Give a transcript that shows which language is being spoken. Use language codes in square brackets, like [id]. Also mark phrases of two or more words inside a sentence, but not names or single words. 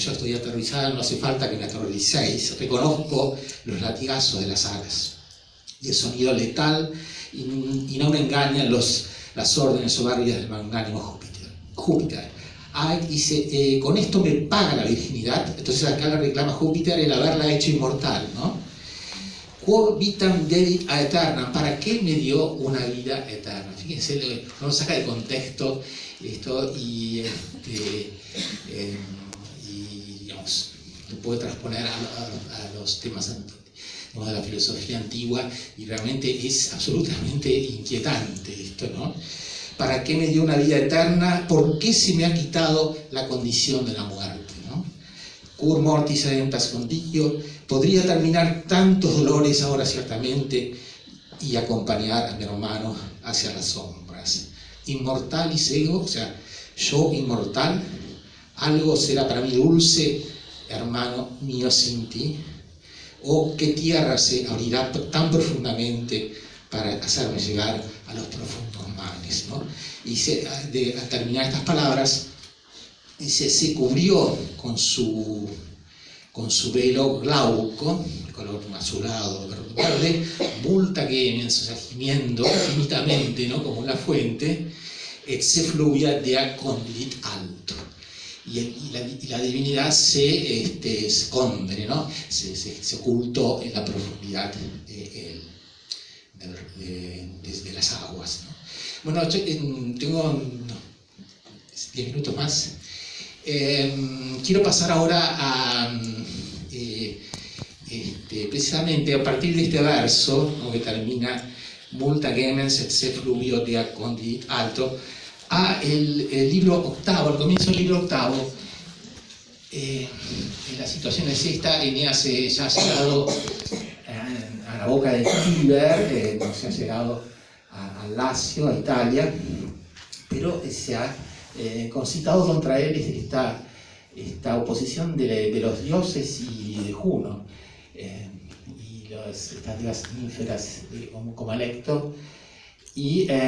[es] Yo estoy aterrorizada, no hace falta que me aterroricéis. Reconozco los latigazos de las alas y el sonido letal, y no me engañan las órdenes soberbias del magnánimo Júpiter. Dice, con esto me paga la virginidad. Entonces acá le reclama Júpiter el haberla hecho inmortal, ¿no? [la] Quo vitam dedit a eterna, [es] ¿para qué me dio una vida eterna? Fíjense, no lo saca de contexto esto, y digamos, lo puede transponer a los temas de la filosofía antigua, y realmente es absolutamente inquietante esto, ¿no? ¿Para qué me dio una vida eterna? ¿Por qué se me ha quitado la condición de la muerte, ¿no? [la] Cur mortis ademptas condigio, [es] podría terminar tantos dolores ahora ciertamente y acompañar a mi hermano hacia las sombras. [la] Inmortalis ego, [es] o sea, yo inmortal, algo será para mí dulce, hermano mío sin ti, o qué tierra se abrirá tan profundamente para hacerme llegar a los profundos males, ¿no? Y al terminar estas palabras, se cubrió con su velo glauco, de color azulado, verde, [la] multa gemens, [es] o sea, gimiendo infinitamente, ¿no? Como una fuente, [la] et se fluvia dea condit alto. [es] Y la divinidad se esconde, ¿no? Se ocultó en la profundidad de las aguas, ¿no? Bueno, tengo 10 minutos más. Quiero pasar ahora a precisamente a partir de este verso, ¿no?, que termina [la] multa gemens et se fluvio dea condit alto, [es] a el libro octavo, al comienzo del libro octavo. La situación es esta: Eneas ya ha llegado a la boca del Tíber, se ha llegado a Lacio, a Italia, pero se ha concitado contra él esta oposición de los dioses y de Juno, y estas diosas ínferas como Alecto, y